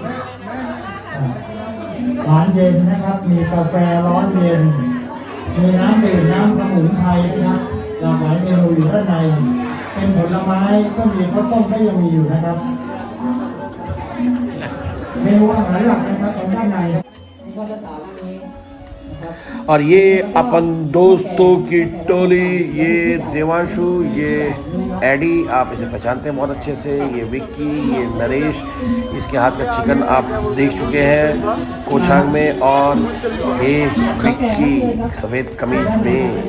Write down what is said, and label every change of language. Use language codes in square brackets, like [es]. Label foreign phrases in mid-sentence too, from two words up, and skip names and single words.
[th] หวานเย็นนะครับมีกาแฟร้อนเย็นมีน้ำดื่มน้ำสมุนไพรนะครับหลากหลายเมนูอยู่ด้านในเป็นผลไม้ก็มีข้าวต้มก็ยังมีอยู่นะครับเมนูอาหารหลักนะครับของด้านใน [hi] और ये अपन दोस्तों की टोली, ये देवांशु, ये एडी, आप इसे पहचानते हैं बहुत अच्छे से, ये विक्की, ये नरेश, इसके हाथ का चिकन आप देख चुके हैं कोचांग में, और ये विक्की सफ़ेद कमीज में।